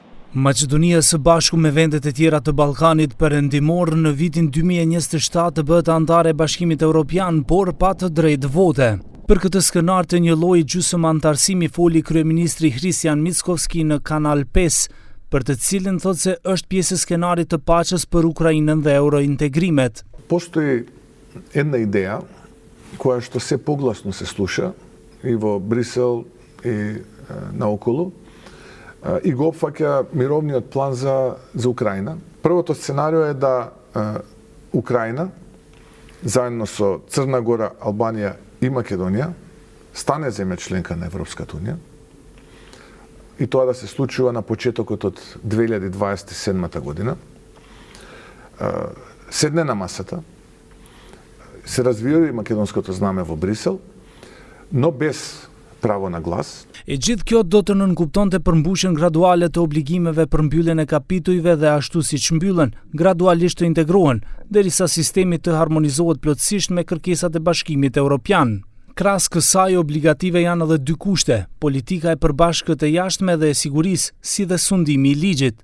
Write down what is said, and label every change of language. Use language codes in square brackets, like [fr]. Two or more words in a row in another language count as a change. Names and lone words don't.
[sq] Maqedonia së bashku me vendet e tjera të Ballkanit Perëndimor në vitin 2027 të bëhet antare e Bashkimit Evropian, por pa të drejtë vote. Për këtë skenar të një lloji gjysmë antarësimi foli kryeministri Hristijan Mickoski në Kanal 5, për të cilin thotë se është pjesë e skenarit të paqes për Ukrainën dhe eurointegrimet. [mk] Postoji една идеја која што се погласно се слуша и во Брисел и наоколу и го опфаќа мировниот план за Украина. Првото сценарио е да Украина заедно со Црна Гора, Албанија и Македонија стане земја членка на Европската унија и тоа да се случува на почетокот од 2027 година. Седне на масата, се развива и македонското знаме во Брисел, но без право на глас. [sq] E gjithë kjo do të nënkuptonte përmbushjen graduale të obligimeve për mbylljen e kapitujve dhe ashtu siç mbyllen, gradualisht të integrohen, derisa sistemi të harmonizohet plotësisht me kërkesat e Bashkimit Evropian. Krahas kësaj obligative janë edhe dy kushte: politika e përbashkët e jashtme dhe e sigurisë, si dhe sundimi i ligjit.